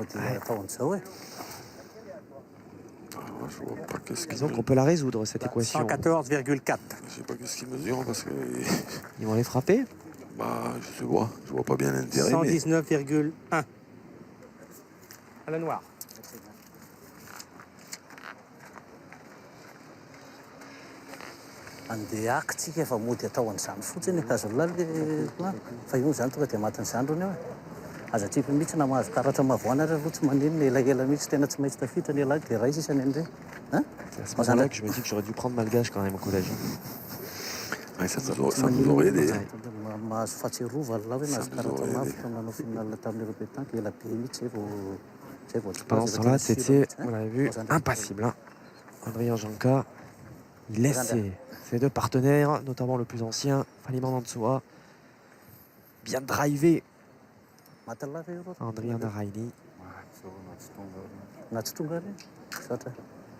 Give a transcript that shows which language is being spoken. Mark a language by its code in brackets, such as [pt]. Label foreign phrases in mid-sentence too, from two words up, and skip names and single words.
[fr] Je vois pas qu'est-ce Disons qu'on peut la résoudre, cette équation. 114,4. Je sais pas qu'est-ce qu'ils mesurent, parce que... Ils vont les frapper. Bah, je vois pas bien l'intérêt, 119,1. À la noire. [mg] Andeha akitsika efa mody atao an'izany fotsiny kazolaly fa io zany tonga dia matin'izany rony eo aza tiako mihitsy na mahazo karatra mavoana ary aloha tsy manino ny elaela mihitsy tena tsy maintsy tafitra ny elahy dia raisy isany an'ireny. [fr] C'est à ce moment-là que je me dis que j'aurais dû prendre malgache quand même au collège. Ouais, ça nous aurait aidé. [mg] Mahazo fahatsiarovana lahy hoe mahazo karatra mavo manao finale tamin'ireo pétanque ela be mihitsy zay vao [fr] Pendant ce temps-là, Tsetse, vous l'avez vu, impassible. Hein. Adrien Janka, il laisse ses deux partenaires, notamment le plus ancien, Fanny Mansoa, bien drivé. Andriy Naraini.